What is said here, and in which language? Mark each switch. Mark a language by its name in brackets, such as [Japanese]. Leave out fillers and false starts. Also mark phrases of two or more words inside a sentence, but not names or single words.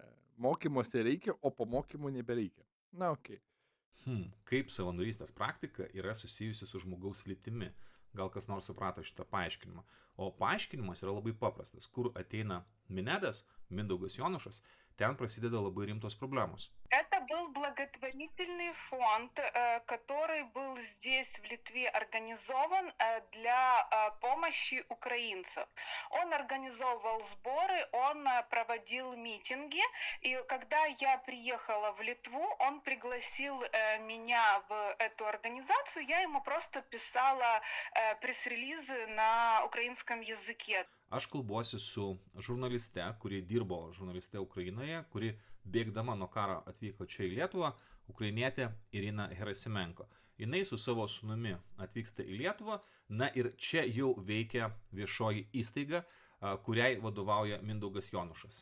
[Lithuanian] Mokymuose reikia, o po mokymų nebereikia. Na, okei. Kaip savanorystės praktika yra susijusi su žmogaus lytimi? Gal kas nors suprato šitą paaiškinimą. O paaiškinimas yra labai paprastas. Kur ateina Minedas, Mindaugas Jonušas, ten prasideda labai rimtos проблемы. [Russian] Это был благотворительный фонд, который был здесь, в Литве, организован для помощи украинцам. Он организовывал сборы, он проводил митинги, и когда я приехала в Литву, он пригласил меня в эту организацию, я ему просто писала пресс-релизы на украинском языке. [Lithuanian] Aš kalbuosi su žurnaliste, kuri dirbo žurnaliste Ukrainoje, kuri bėgdama nuo karo atvyko čia į Lietuvą, ukrainietė Irina Gerasimenko. Jinai su savo sūnumi atvyksta į Lietuvą, na ir čia jau veikia viešoji įstaiga, kuriai vadovauja Mindaugas Jonušas.